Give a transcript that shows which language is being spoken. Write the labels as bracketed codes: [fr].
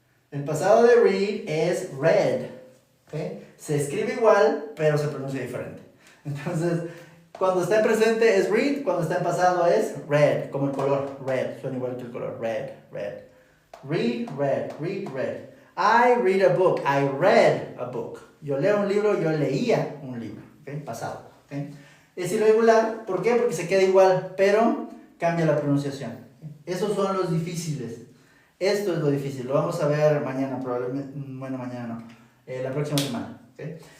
[es] El pasado de read es read. ¿Okay? Se escribe igual, pero se pronuncia diferente. Entonces, cuando está en presente es read, cuando está en pasado es read, como el color, red, suena igual que el color, red. Read, read. [en] I read a book, I read a book. [es] Yo leo un libro, yo leía un libro, ¿okay? Pasado, ¿okay? Es irregular, ¿por qué? Porque se queda igual, pero cambia la pronunciación. Esos son los difíciles. Esto es lo difícil, lo vamos a ver mañana, probablemente, bueno, mañana no, la próxima semana, ¿okay?